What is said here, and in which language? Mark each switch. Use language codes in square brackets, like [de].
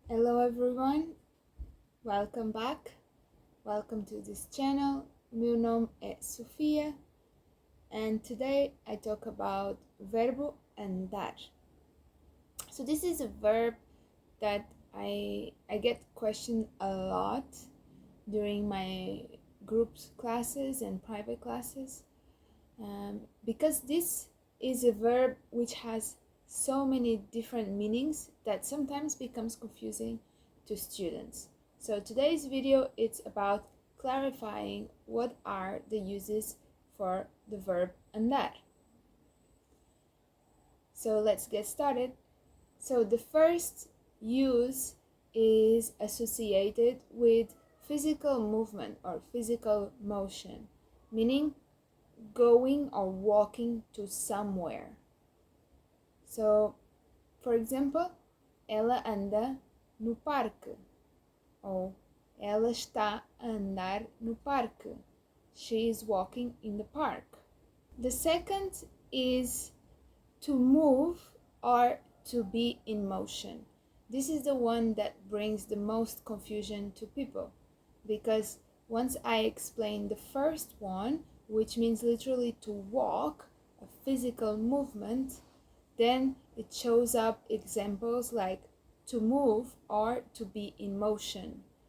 [en] Hello everyone, welcome back. Welcome to this channel. [pt] Meu nome é Sofia [en] and today I talk about [pt] verbo andar. [en] So this is a verb that I get questioned a lot during my groups classes and private classes because this is a verb which has so many different meanings that sometimes becomes confusing to students. So today's video it's about clarifying what are the uses for the verb andar. So let's get started. So the first use is associated with physical movement or physical motion, meaning going or walking to somewhere. So, for example, [pt] ela anda no parque, ou ela está a andar no parque. [en] She is walking in the park. The second is to move or to be in motion. This is the one that brings the most confusion to people, because once I explain the first one, which means literally to walk, a physical movement, then it shows up examples like to move or to be in motion.